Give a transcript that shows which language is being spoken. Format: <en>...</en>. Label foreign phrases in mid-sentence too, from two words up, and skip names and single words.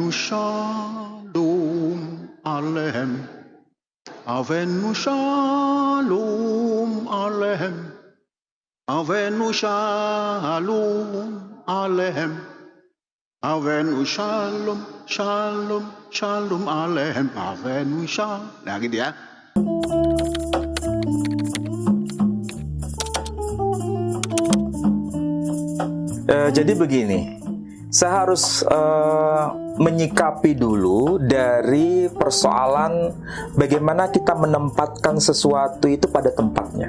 <he>שלום עליכם. הבאנו שלום עליכם. הבאנו שלום עליכם. הבאנו שלום, שלום, שלום עליכם. הבאנו שלום.</he> <id>Nah gitu ya. Jadi begini, saya harus menyikapi dulu dari persoalan bagaimana kita menempatkan sesuatu itu pada tempatnya.</id>